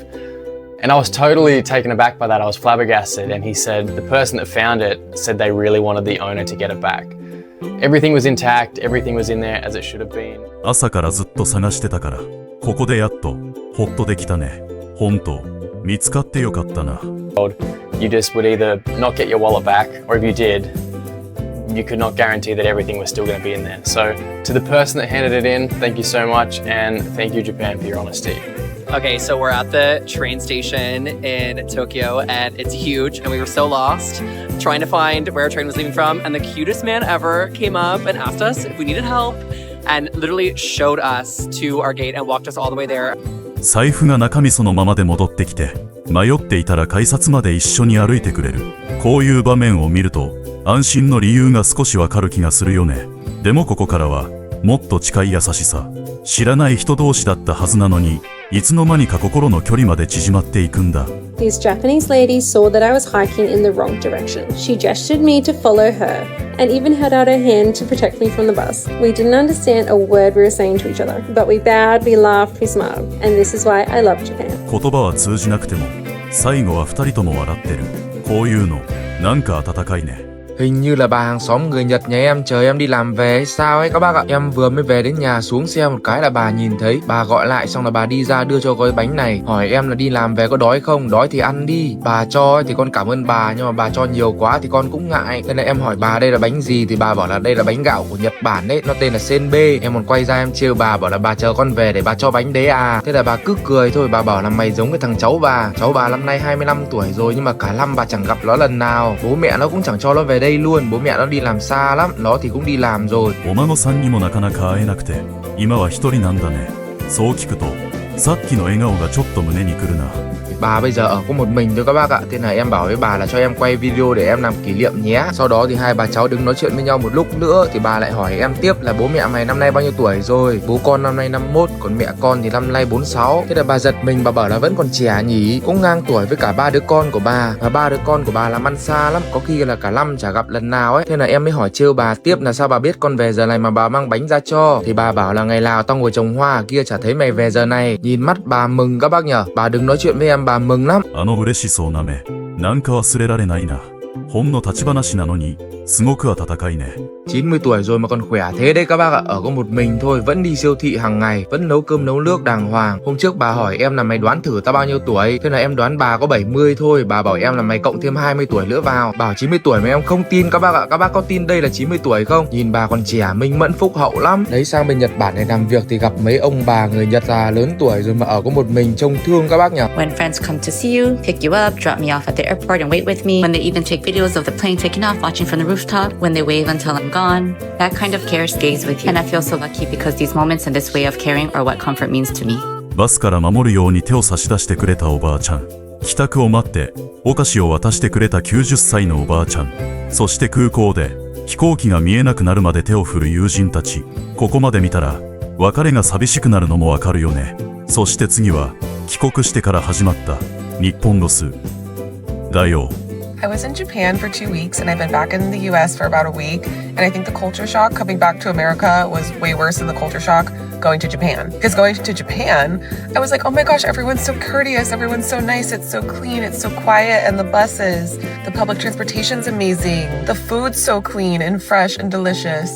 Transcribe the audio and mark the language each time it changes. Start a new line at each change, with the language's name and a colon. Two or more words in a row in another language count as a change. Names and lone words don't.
English: And I was totally taken aback by that. I was flabbergasted. And he said the person that found it said they really wanted the owner to get it back. Everything was intact, everything was in there as it should have been.
Japanese: 朝からずっと探してたから、ここでやっとホッとできたね。本当、見つかってよかったな。
English: You just would either not get your wallet back, or if you did, you could not guarantee that everything was still going to be in there. So to the person that handed it in, thank you so much, and thank you, Japan, for your honesty. Okay, so we're at the train station in Tokyo, and it's huge, and we were so lost trying to find where our train was leaving from, and the cutest man ever came up and asked us if we needed help, and literally showed us to our gate and walked us all the way there.
Japanese: 財布が中身そのままで戻ってきて、迷っていたら改札まで一緒に歩いてくれる。こういう場面を見ると、安心の理由が少しわかる気がするよね。でもここからは、もっと近い優しさ。知らない人同士だったはずなのに、いつの間にか心の距離まで縮まっていくんだ。
English: This Japanese lady saw that I was hiking in the wrong direction. She gestured me to follow her and even held out her hand to protect me from the bus. We didn't understand a word we were saying to each other, but we bowed, we laughed, we smiled. And this is why I love Japan.
Japanese: 言葉は通じなくても、最後は二人とも笑ってる。こういうの、なんか温かいね。
Vietnamese: Hình như là bà hàng xóm người Nhật nhà em chờ em đi làm về hay sao ấy các bác ạ. Em vừa mới về đến nhà, xuống xe một cái là bà nhìn thấy. Bà gọi lại xong là bà đi ra đưa cho gói bánh này. Hỏi em là đi làm về có đói không? Đói thì ăn đi. Bà cho thì con cảm ơn bà, nhưng mà bà cho nhiều quá thì con cũng ngại. Nên là em hỏi bà đây là bánh gì thì bà bảo là đây là bánh gạo của Nhật Bản đấy, nó tên là senbei. Em còn quay ra em trêu bà, bảo là bà chờ con về để bà cho bánh đấy à. Thế là bà cứ cười thôi, bà bảo là mày giống cái thằng cháu bà. Cháu bà năm nay 25 tuổi rồi, nhưng mà cả năm bà chẳng gặp nó lần nào. Bố mẹ nó cũng chẳng cho nó về đây luôn. Bố mẹ nó đi làm xa lắm, nó thì cũng đi làm rồi.
Japanese: お孫さんにもなかなか会えなくて、今は一人なんだね。そう聞くと、さっきの笑顔がちょっと胸にくるな。
Vietnamese: Bà bây giờ ở có một mình thôi các bác ạ. Thế là em bảo với bà là cho em quay video để em làm kỷ niệm nhé. Sau đó thì hai bà cháu đứng nói chuyện với nhau một lúc nữa, thì bà lại hỏi em tiếp là bố mẹ mày năm nay bao nhiêu tuổi rồi. Bố con năm nay 51, còn mẹ con thì năm nay 46. Thế là bà giật mình, bà bảo là vẫn còn trẻ nhỉ, cũng ngang tuổi với cả ba đứa con của bà. Và ba đứa con của bà làm ăn xa lắm, có khi là cả năm chả gặp lần nào ấy. Thế là em mới hỏi trêu bà tiếp là sao bà biết con về giờ này mà bà mang bánh ra cho. Thì bà bảo là ngày nào tao ngồi trồng hoa kia chả thấy mày về giờ này. Nhìn mắt bà mừng các bác nhở. Bà đừng nói chuyện với em, bà mừng lắm.
Japanese: あの嬉しそうな目、なんか忘れられないな。ほんの立ち話なのに、すごく温かいね。
Vietnamese: 90 tuổi rồi mà còn khỏe thế đấy các bác ạ. Ở có một mình thôi, vẫn đi siêu thị hàng ngày, vẫn nấu cơm nấu nước đàng hoàng. Hôm trước bà hỏi em là mày đoán thử tao bao nhiêu tuổi. Thế là em đoán bà có 70 thôi. Bà bảo em là mày cộng thêm 20 tuổi nữa vào. Bảo 90 tuổi mà em không tin các bác ạ. Các bác có tin đây là 90 tuổi không? Nhìn bà còn trẻ, minh mẫn phúc hậu lắm. Đấy, sang bên Nhật Bản này làm việc thì gặp mấy ông bà người Nhật già lớn tuổi rồi mà ở có một mình, trông thương các bác nhỉ.
English: When friends come to see you, pick you up, drop me off at the airport and wait with me. When they even take videos of the plane taking off, watching from the rooftop. When they wave until I'm gone. That kind of care stays with you. And I feel so lucky because these moments and this way of caring are what comfort means to me.
Japanese: バスから守るように手を差し出してくれたおばあちゃん。帰宅を待ってお菓子を渡してくれた90歳のおばあちゃん。そして空港で飛行機が見えなくなるまで手を振る友人たち。ここまで見たら別れが寂しくなるのもわかるよね。そして次は帰国してから始まった日本ロスだよ。
English: I was in Japan for 2 weeks and I've been back in the US for about a week. And I think the culture shock coming back to America was way worse than the culture shock going to Japan. Because going to Japan, I was like, oh my gosh, everyone's so courteous, everyone's so nice, it's so clean, it's so quiet, and the buses, the public transportation's amazing, the food's so clean and fresh and delicious.